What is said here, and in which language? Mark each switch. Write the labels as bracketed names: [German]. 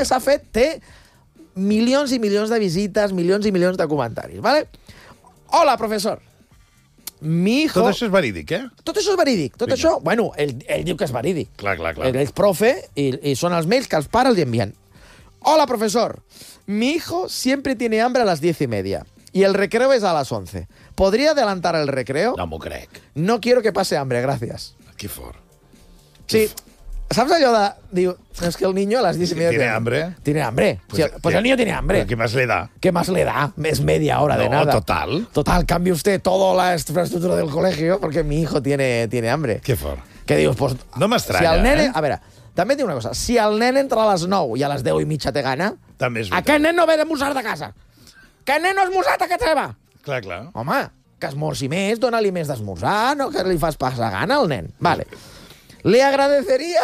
[Catalan] Vale. S'ha fet, té milions i milions de visites, milions i milions de comentaris. Vale? Hola, professor. [Spanish] Mi hijo... [Catalan] Tot això és verídic, eh? Tot això és verídic. Tot això, bueno, ell diu que és verídic. Clar, clar, clar. Ell és profe i són els mails que els pares li envien. [Spanish] Hola, profesor. Mi hijo siempre tiene hambre a las 10:30 y el recreo es a las 11. ¿Podría adelantar el recreo? [Catalan] No m'ho crec. [Spanish] No quiero que pase hambre, gracias. [Catalan] Qué fort. [Spanish] Sí. [Catalan] ¿Saps allò de... Diu, [Spanish] es que el niño a las 10:30... ¿Tiene hambre? Tiene hambre. Pues el niño tiene hambre. ¿Qué más le da? ¿Qué más le da? Es media hora no, de nada. Total. Total, cambie usted toda la infraestructura del colegio porque mi hijo tiene hambre. [Catalan] Qué fort. ¿Qué dius? Pues, no m'estranya. Si el nene... Eh? A veure, també diu una cosa. Si el nen entra a les 9 i a les 10:30 té gana... També és aquest nen no ve d'esmorzar de casa. Que nen no ha esmorzat a casa seva. Clar, clar. Home, que esmorzi més, dona-li més d'esmorzar, no que li fas passar gana al nen. [Spanish] Vale. Li agradeceria...